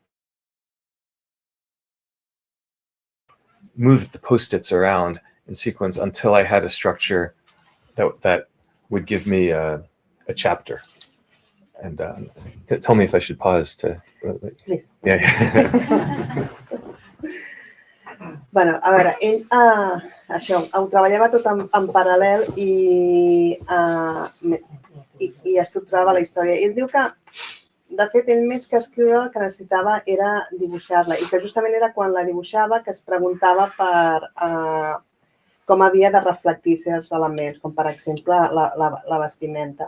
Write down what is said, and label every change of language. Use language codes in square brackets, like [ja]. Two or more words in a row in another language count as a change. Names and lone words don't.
[en] Moved the Post-its around in sequence until I had a structure that would give me a chapter. And tell me if I should pause to. Please. Yeah. [ca] Bueno, a veure, ell això, ho treballava tot en paral·lel i estructurava la història. I ell diu que, de fet, ell més que escriure el que necessitava era dibuixar-la, i que justament era quan la dibuixava que es preguntava per com havia de reflectir certs elements, com per exemple la vestimenta.